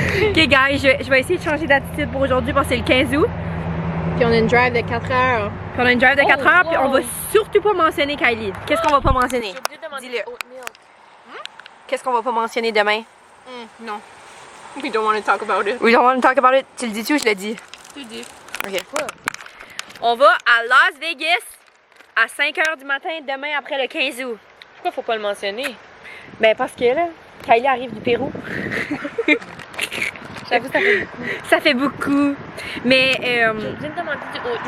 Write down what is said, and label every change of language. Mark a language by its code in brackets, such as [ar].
[fr] Ok guys, je vais essayer de changer d'attitude pour aujourd'hui parce que c'est le 15 août. Puis on a une drive de 4 heures. Puis on a une drive de 4 heures, puis on va surtout pas mentionner Kylie. Qu'est-ce qu'on va pas mentionner? Dis-le. Qu'est-ce qu'on va pas mentionner demain? Non. [en] We don't want to talk about it. We don't want to talk about it. [fr] Tu le dis-tu ou je le dis? Tu le dis. Ok. On va à Las Vegas à 5 h du matin demain après le 15 août. Pourquoi faut pas le mentionner? Ben parce que là, Kylie arrive du Pérou. J'avoue, ça fait beaucoup. Ça fait beaucoup. Mais Je viens de demander du oat